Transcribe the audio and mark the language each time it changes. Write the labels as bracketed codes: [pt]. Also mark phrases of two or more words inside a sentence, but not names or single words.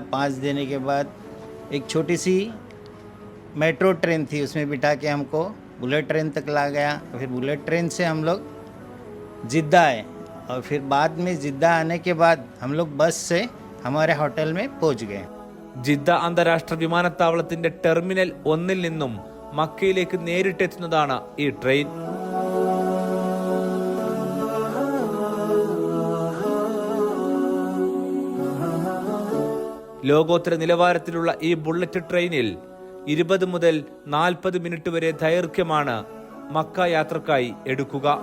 [hi] पास देने के बाद एक छोटी सी मेट्रो ट्रेन थी, उसमें बिठा के हमको बुलेट ट्रेन तक ला गया. फिर बुलेट ट्रेन से हम लोग जिद्दा आए और फिर बाद में जिद्दा आने के बाद हम लोग बस से हमारे होटल में पहुंच गए. [ml] ജിദ്ദ അന്താരാഷ്ട്ര വിമാനത്താവളത്തിന്റെ ടെർമിനൽ 1 നിന്നും മക്കയിലേക്ക് നേരിട്ടെത്തുന്നതാണ് ഈ ട്രെയിൻ. ലോകോത്തര നിലവാരത്തിലുള്ള ഈ ബുള്ളറ്റ് ട്രെയിനിൽ 20 മുതൽ 40 മിനിറ്റ് വരെ ദൈർഘ്യമാണ് മക്ക യാത്രക്കായി എടുക്കുക.